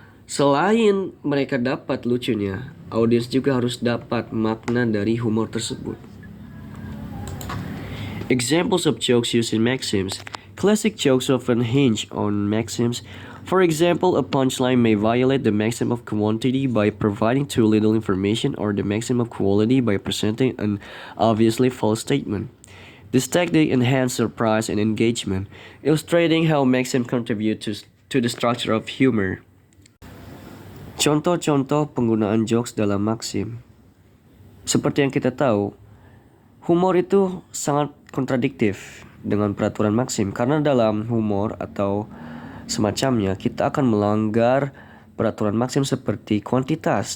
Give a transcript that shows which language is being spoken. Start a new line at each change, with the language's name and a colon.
Indonesian: Selain mereka dapat lucunya, audiens juga harus dapat makna dari humor tersebut.
English: Examples of jokes used in maxims. Classic jokes often hinge on maxims. For example, a punchline may violate the maxim of quantity by providing too little information, or the maxim of quality by presenting an obviously false statement. This technique enhances surprise and engagement, illustrating how maxims contribute to the structure of humor.
Indonesian: Contoh-contoh penggunaan jokes dalam maxim. Seperti yang kita tahu, humor itu sangat kontradiktif dengan peraturan maxim, karena dalam humor atau semacamnya kita akan melanggar peraturan maxim seperti kuantitas.